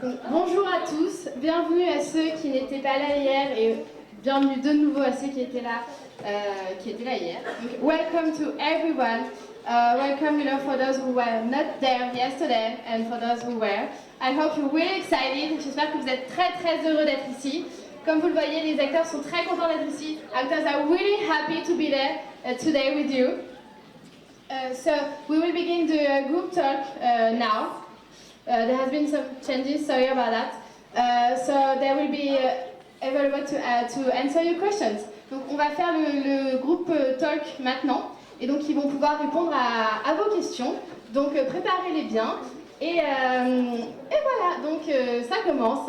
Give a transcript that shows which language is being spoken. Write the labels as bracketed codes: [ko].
[fr] Bonjour à tous, bienvenue à ceux qui n'étaient pas là hier et bienvenue de nouveau à ceux qui étaient là hier. [en] Donc, welcome to everyone. Welcome, for those who were not there yesterday and for those who were. I hope you're really excited. [fr] J'espère que vous êtes très heureux d'être ici. Comme vous le voyez, les acteurs sont très contents d'être ici. [en] Actors are really happy to be there today with you. So we will begin the group talk now. There has been some changes, sorry about that. So they will be available to answer your questions. [fr] Donc on va faire le groupe talk maintenant, et donc ils vont pouvoir répondre à vos questions. Donc préparez-les bien, et voilà, donc ça commence.